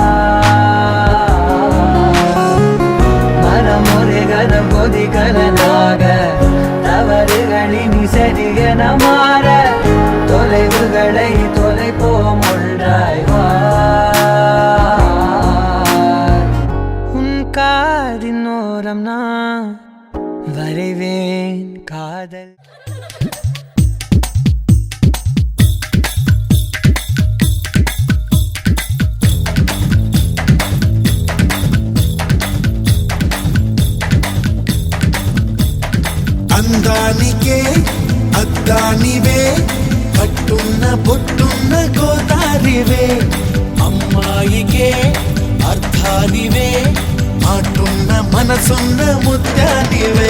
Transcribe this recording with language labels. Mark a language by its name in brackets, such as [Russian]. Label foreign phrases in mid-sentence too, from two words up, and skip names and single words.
[Tamil] மனம் ஒரு கணம் கொதிகலனாக தவறுகளின் இசையன மாற தொலைவுகளை தொலைப்போம் ஒன்றாய் வா உன் காதின் ஓரம் நான் வரைவேன் காதல். [Telugu] అందానికే అద్దానివే కట్టున్న బొట్టున్న గోదారివే అమ్మాయికే అర్థానివే మాటున్న మనసున్న ముత్యానివే